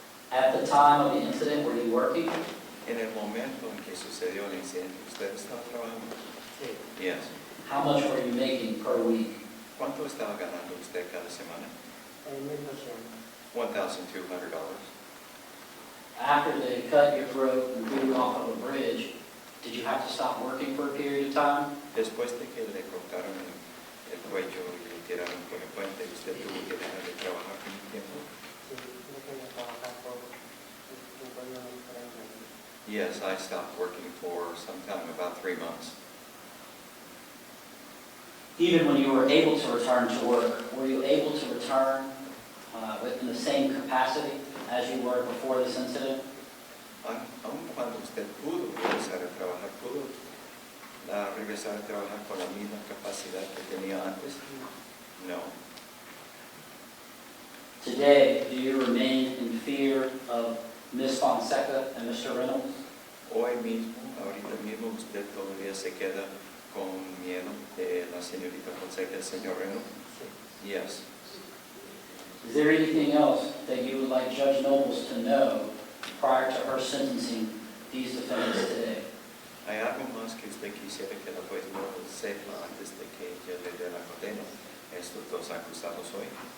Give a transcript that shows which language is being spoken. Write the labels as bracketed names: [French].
[English] At the time of the incident, were you working? [Spanish] En el momento en que sucedió el incidente, ¿usted estaba trabajando? Sí. [English] Yes. How much were you making per week? [Spanish] ¿Cuánto estaba ganando usted cada semana? 1,200. [English] $1,200. After they cut your throat and threw you off of a bridge, did you have to stop working for a period of time? [Spanish] Después de que le cortaron el cuello y le tiraron por el puente, ¿usted tuvo que dejar de trabajar por un tiempo? Sí, yo quería trabajar por un periodo diferente. [English] Yes, I stopped working for some time, about 3 months. Even when you were able to return to work, were you able to return in the same capacity as you were before this incident? [Spanish] Aun cuando usted pudo regresar a trabajar, ¿pudo regresar a trabajar con la misma capacidad que tenía antes? No. [English] Today, do you remain in fear of Ms. Fonseca and Mr. Reynolds? [Spanish] Hoy mismo, ahorita mismo, usted todavía se queda con miedo de la señorita Fonseca y el señor Reynolds? [English] Yes. Is there anything else that you would like Judge Nobles to know prior to her sentencing these defendants today? [Spanish] ¿Hay algo más que usted quisiera que la juez no sepa antes de que ella le dé la condena a estos dos acusados hoy?